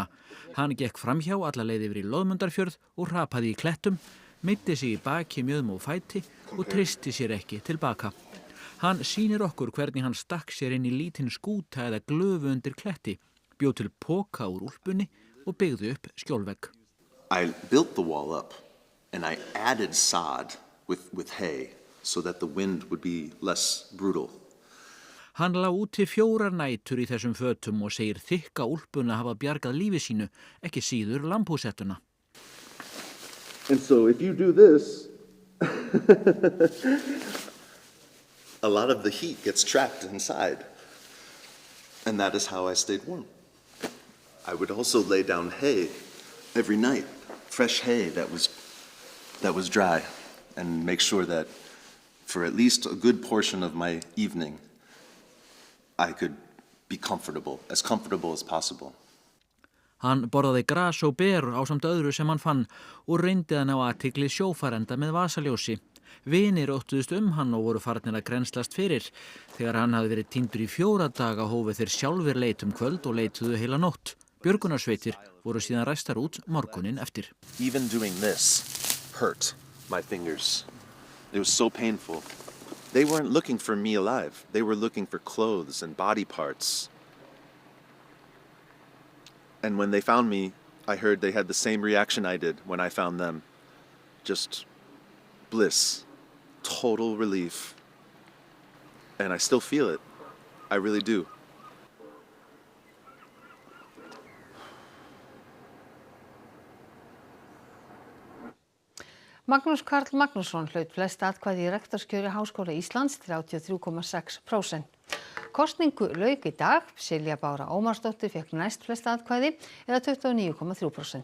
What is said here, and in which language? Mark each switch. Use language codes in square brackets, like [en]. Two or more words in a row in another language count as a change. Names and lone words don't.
[is] Hann gekk framhjá alla leið yfir í Loðmundarfjörð og hrapaði í klettum, meiddi sig í baki, mjöðum og fæti og treysti sér ekki tilbaka. Hann sýnir okkur hvernig hann stakk sér inn í lítinn skúta eða glöfu undir kletti, bjó til poka úr úlpunni og byggði upp skjólvegg. [en] I built the wall up and I added sod with hay so that the wind would be less brutal. [is] Hann lá úti 4 nætur í þessum fötum og segir þykka úlpuna hafa bjargað lífi sínu, ekki síður lambhúsettuna. [en] And so if you do this, a lot of the heat gets trapped inside. And that is how I stayed warm. I would also lay down hay every night, fresh hay that was dry, and make sure that for at least a good portion of my evening, I could be comfortable as possible. [is] Hann borðaði gras og ber ásamt öðru sem hann fann og reyndi að ná athygli sjófarenda með vasaljósi. Vinir óttuðust hann og voru farnir að grennslast fyrir. Þegar hann hafði verið týndur í 4 daga hófu þeir sjálfir leit kvöld og leituðu heila nótt. Björgunarsveitir voru síðan ræstar út morguninn eftir. [en] Even doing this hurt my fingers. It was so painful. They weren't looking for me alive. They were looking for clothes and body parts. And when they found me, I heard they had the same reaction I did when I found them. Just bliss, total relief. And I still feel it. I really do. [is] Magnús Karl Magnússon hlaut flest atkvæði í rektorskjöri Háskóla Íslands 33,6%. Kosningu lauk í dag, Silja Bára Ómarsdóttir fékk næst flest atkvæði eða 29,3%.